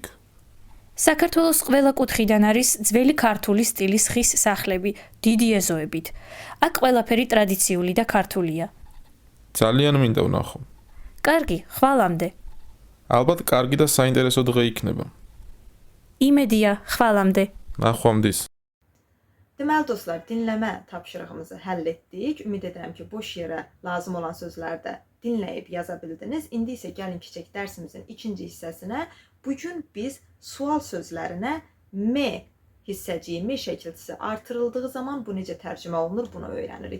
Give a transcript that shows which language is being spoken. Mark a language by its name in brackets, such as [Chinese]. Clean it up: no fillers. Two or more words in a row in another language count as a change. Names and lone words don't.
[Georgian] საქართველოს ყველა კუთხიდან არის ძველი ქართული სტილის ხის სახლები, დიდი ეზოებით. აქ ყველაფერი ტრადიციული და ქართულია. ძალიან მინდა ვნახო. კარგი, ხვალამდე. ალბათ კარგი და საინტერესო დღე იქნება. იმედია, xvalamde. ნახვამდის. [Azerbaijani] Deməli dostlar, dinləmə tapşırığımızı həll etdik. Ümid edirəm ki, boş yerə lazım olan sözləri də dinləyib yaza bildiniz. İndi isə gəlin keçək dərsimizin ikinci hissəsinə. Bugün biz sual sözlərinə me hissəciyi, me şəkilçisi artırıldığı zaman bu necə tərcümə olunur, bunu öyrənirik.